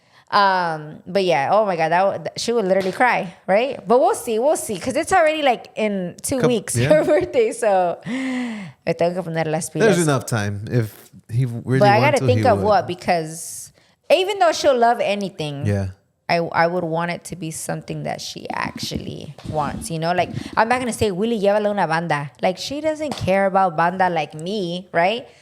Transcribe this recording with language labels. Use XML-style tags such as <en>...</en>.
<en>But yeah, oh my God, she would literally cry, right? But we'll see. Because it's already like in 2 weeks, her birthday.</en> <es>So, me tengo que poner las pilas.</es> <en>There's enough time if he really But I wants got to think of would. what, because even though she'll love anything, I would want it to be something that she actually wants, you know? Like, I'm not going to say, Willie,</en> <es>llévala una banda.</es> <en>Like, she doesn't care about banda like me, right?</en>